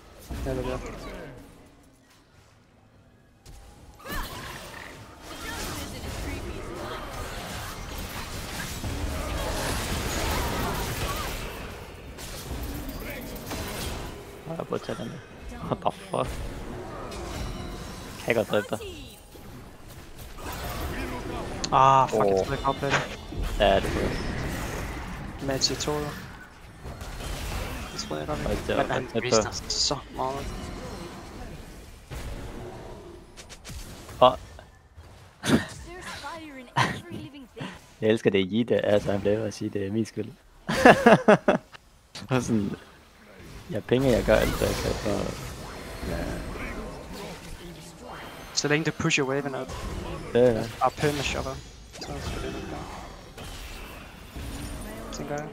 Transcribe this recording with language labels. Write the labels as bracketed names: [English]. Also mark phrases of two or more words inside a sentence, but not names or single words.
[Danish] Ja, det er det. Jeg burde tage den. [English] What the fuck? [Danish] Kan jeg godt dræbe dig? Ah, fuck, jeg troede ikke op det. Ja, det kunne jeg. Med Chitoro. Det troede jeg godt. Og det var Men han tæt på. mister så meget. [English] There's fire in every living thing. [Danish] Jeg elsker det i det, altså han bliver ved at sige, det er min skyld. Og sådan, jeg penge, jeg gør alt, hvad jeg kan for... Så længe du pusher waven op. Ja. Og perma-shopper. Så skal det nok være. Tænker jeg.